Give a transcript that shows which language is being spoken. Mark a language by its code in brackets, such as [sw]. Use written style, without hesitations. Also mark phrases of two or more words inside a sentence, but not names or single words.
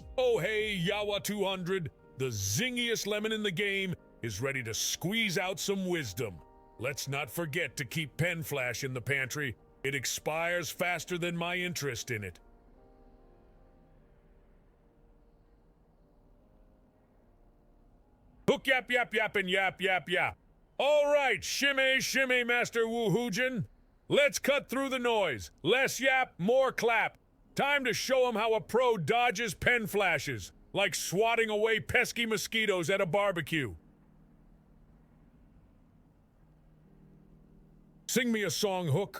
[en] Oh hey, Yawa 200, the zingiest lemon in the game, is ready to squeeze out some wisdom. Let's not forget to keep Pen Flash in the pantry. It expires faster than my interest in it. Hook yap yap yap and yap yap yap. All right, shimmy shimmy, Master Woohoojin. Let's cut through the noise. Less yap, more clap. Time to show 'em how a pro dodges pen flashes, like swatting away pesky mosquitoes at a barbecue. Sing me a song, Hook.